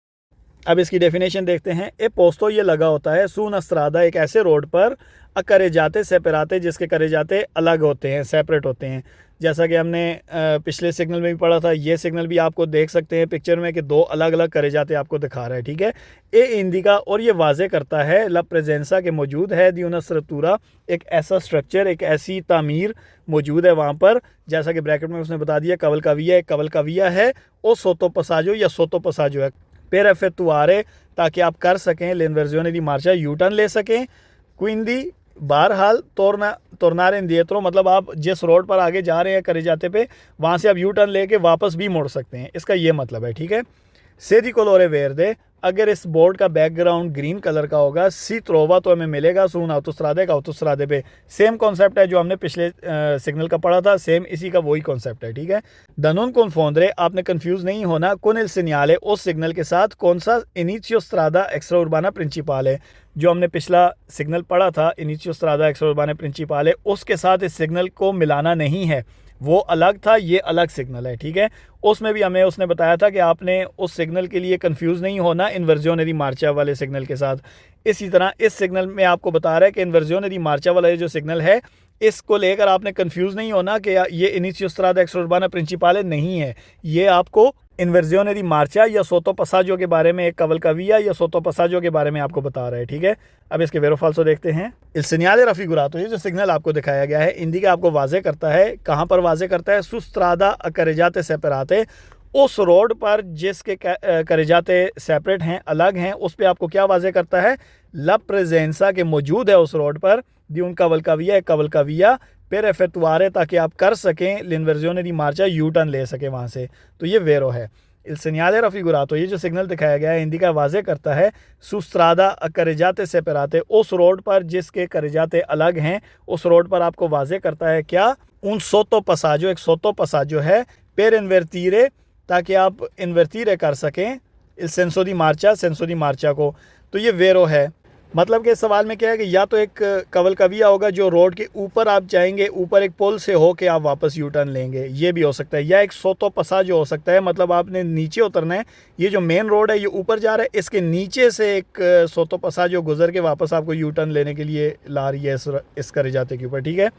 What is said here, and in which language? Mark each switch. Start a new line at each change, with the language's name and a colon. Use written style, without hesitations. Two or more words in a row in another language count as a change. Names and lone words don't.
Hindi: अब इसकी डेफिनेशन देखते हैं।
Italian: è posto,
Hindi: ये लगा होता है
Italian: su una strada,
Hindi: एक ऐसे रोड पर
Italian: carreggiate separate,
Hindi: जिसके करेजाते अलग होते हैं, सेपरेट होते हैं, जैसा कि हमने पिछले सिग्नल में भी पढ़ा था। ये सिग्नल भी आपको देख सकते हैं पिक्चर में कि दो अलग अलग करेजाते आपको दिखा रहा है, ठीक है।
Italian: e indica,
Hindi: और ये वाजे करता है
Italian: la presenza,
Hindi: के मौजूद है
Italian: di una struttura,
Hindi: एक ऐसा स्ट्रक्चर, एक ऐसी तामीर मौजूद है वहाँ पर, जैसा कि ब्रैकेट में उसने बता दिया कवलकाविया, एक कवलकाविया है, और सोटोपासाजो या सोटोपासाजो है
Italian: per effettuare,
Hindi: ताकि आप कर सकें
Italian: l'inversione di marcia,
Hindi: यू टर्न ले सकें। क्विंदी बहरहाल
Italian: tornare indietro,
Hindi: मतलब आप जिस रोड पर आगे जा रहे हैं करेजाते पे, वहाँ से आप यू टर्न लेके वापस भी मुड़ सकते हैं, इसका ये मतलब है, ठीक है।
Italian: se di colore verde,
Hindi: अगर इस बोर्ड का बैकग्राउंड ग्रीन कलर का होगा,
Italian: si trova,
Hindi: तो हमें मिलेगा
Italian: su autostrade
Hindi: का autostrade पे। सेम कॉन्सेप्ट है जो हमने पिछले सिग्नल का पढ़ा था, सेम इसी का वही कॉन्सेप्ट है, ठीक है।
Italian: da non confondere,
Hindi: आपने कंफ्यूज नहीं होना
Italian: con il segnale,
Hindi: उस सिग्नल के साथ कौन सा
Italian: inizio strada extra urbana principale
Hindi: है, जो हमने पिछला सिग्नल पढ़ा था
Italian: inizio strada extra urbana principale
Hindi: है, उसके साथ इस सिग्नल को मिलाना नहीं है, वो अलग था, ये अलग सिग्नल है, ठीक है। उसमें भी हमें उसने बताया था कि आपने उस सिग्नल के लिए कंफ्यूज नहीं होना
Italian: inversione di marcia
Hindi: वाले सिग्नल के साथ। इसी तरह इस सिग्नल में आपको बता रहा है कि
Italian: inversione di marcia
Hindi: वाला ये जो सिग्नल है, इसको लेकर आपने कंफ्यूज नहीं होना कि ये
Italian: inizio strada extra urbana principale
Hindi: नहीं है, ये आपको
Italian: inversione di marcia
Hindi: या
Italian: sotto passaggio
Hindi: के बारे में, एक कवलकविया या
Italian: sotto passaggio
Hindi: के बारे में आपको बता रहा है, ठीक है। अब इसके वेरो फाल्सो देखते हैं।
Italian: il segnale raffigurato,
Hindi: ये जो सिग्नल आपको दिखाया गया है, इंडिका आपको वाजे करता है, कहाँ पर वाजे करता है?
Italian: Su strada carreggiate separate,
Hindi: उस रोड पर जिसके करेजाते सेपरेट हैं, अलग हैं, उस पे आपको क्या वाजे करता है?
Italian: la presenza
Hindi: के मौजूद है उस रोड पर
Italian: di un cavalcavia per effettuare,
Hindi: ताकि आप कर सकें
Italian: l'inversione di marcia,
Hindi: यू टर्न ले सके वहाँ से। तो ये वेरो है।
Italian: il segnale raffigurato,
Hindi: ये जो सिग्नल दिखाया गया है, इंडिका वाजे करता है
Italian: su strada carreggiate separate,
Hindi: उस रोड पर जिसके करेजाते अलग हैं, उस रोड पर आपको वाजे करता है क्या?
Italian: un sotto passaggio,
Hindi: एक
Italian: sotto passaggio
Hindi: है,
Italian: per invertire,
Hindi: ताकि आप इन्वर्टीरे कर सकें
Italian: il senso di marcia
Hindi: को। तो ये वेरो है। मतलब कि इस सवाल में क्या है कि या तो एक कवलकविया होगा जो रोड के ऊपर आप जाएंगे, ऊपर एक पुल से हो के आप वापस यू टर्न लेंगे, ये भी हो सकता है, या एक
Italian: sotto passaggio
Hindi: हो सकता है, मतलब आपने नीचे उतरना है, ये जो मेन रोड है ये ऊपर जा रहा है, इसके नीचे से एक
Italian: sotto passaggio
Hindi: गुजर के वापस आपको यू टर्न लेने के लिए ला रही है इस करेजाते के ऊपर, ठीक है।